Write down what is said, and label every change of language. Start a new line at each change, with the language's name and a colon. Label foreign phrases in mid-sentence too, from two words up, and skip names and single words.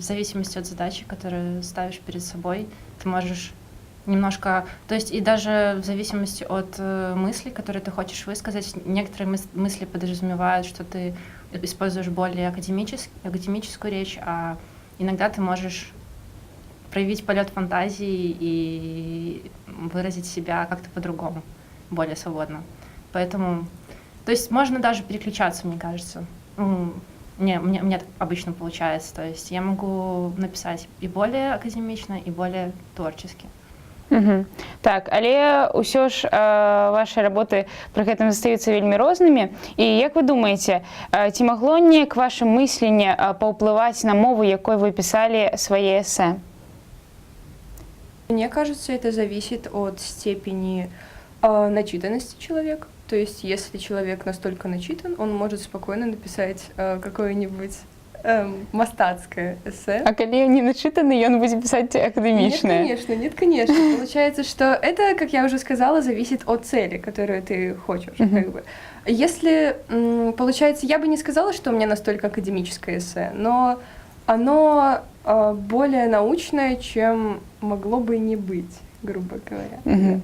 Russian: зависимости от задачи, которую ставишь перед собой, ты можешь немножко, то есть и даже в зависимости от мыслей, которые ты хочешь высказать, некоторые мысли подразумевают, что ты используешь более академическую речь, а иногда ты можешь проявить полет фантазии и выразить себя как-то по-другому, более свободно. Поэтому, то есть можно даже переключаться, мне кажется. Мне так обычно получается, то есть я могу написать и более академично, и более творчески. Так,
Belarusian: але ўсё ж
Russian: ваши работы
Belarusian: пры гэтым застаюцца вельмі рознымі. І як вы думаеце, ці магло неяк ваше мысленне паўплываць на мову, якой вы пісалі свае эсэ?
Russian: Мне кажется, это зависит от степени начитанности человека. То есть, если человек настолько начитан, он может спокойно написать какое-нибудь мастацкое эссе.
Belarusian: А калі ён не начитаны, ён будзе пісаць акадэмічнае?
Russian: Нет, конечно. Получается, что это, как я уже сказала, зависит от цели, которую ты хочешь. Как бы. Если, получается, я бы не сказала, что у меня настолько академическое эссе, но оно более научное, чем могло бы не быть, грубо говоря.